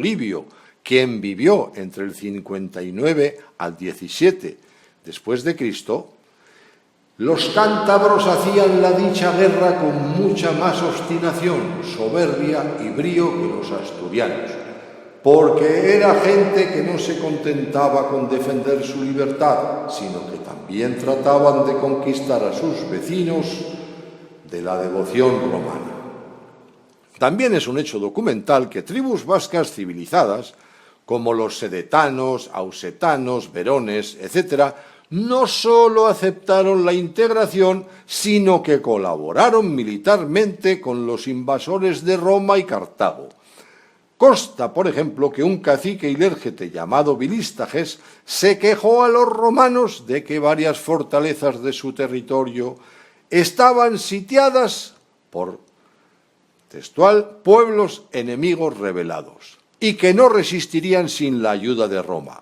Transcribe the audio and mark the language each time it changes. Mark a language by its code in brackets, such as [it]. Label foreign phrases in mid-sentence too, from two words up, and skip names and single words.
[es] Livio, quien vivió entre el 59 al 17 después de Cristo, los cántabros hacían la dicha guerra con mucha más obstinación, soberbia y brío que los asturianos, porque era gente que no se contentaba con defender su libertad, sino que también trataban de conquistar a sus vecinos de la devoción romana. También es un hecho documental que tribus vascas civilizadas, como los sedetanos, ausetanos, verones, etc., no sólo aceptaron la integración, sino que colaboraron militarmente con los invasores de Roma y Cartago. Consta, por ejemplo, que un cacique ilérgete llamado Bilístages se quejó a los romanos de que varias fortalezas de su territorio estaban sitiadas por, textual, pueblos enemigos rebelados, y que no resistirían sin la ayuda de Roma.